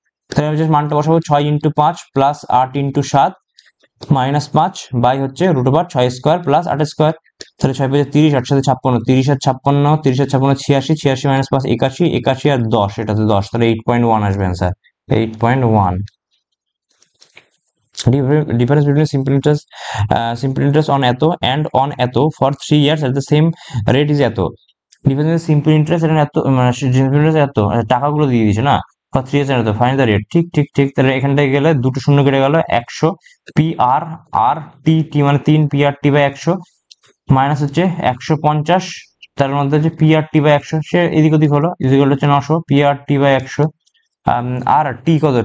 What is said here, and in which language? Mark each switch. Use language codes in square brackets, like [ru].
[bn] তাহলে আমি জাস্ট মানটা বসাবো, 6 into 5 plus 8 into 7 minus 5 by হচ্ছে root over 6 square plus 8 square, তাহলে 6 5 30, 8 7 56, 30 আর 56, 30 আর 56 86, 86 মাইনাস 5 81, 81 আর 10, এটাতে 10, তাহলে 8.1 আসবে answer, 8.1। [en] Difference between simple interest on এত and on এত for 3 years at the same rate is এত। [bn] ডিফারেন্স সিম্পল ইন্টারেস্ট এটা এত, মানে সিম্পল ইন্টারেস্ট এত, টাকাগুলো দিয়ে দিয়েছে না, [en] for 3 years [bn] এত, ফাইন্ড দ্য রেট, ঠিক ঠিক ঠিক। তাহলে এখানটায় গেলে দুটো শূন্য কেটে গেল, 100 পি আর আর টি, টি মানে 3 P আর T by 100 minus হচ্ছে 150, তার মধ্যে হচ্ছে পি আর টি বাই 100, সে এদিক ওদিক হলো, ইজিক্যাল হচ্ছে 900 পি আর টি বাই 100, আর টি কত?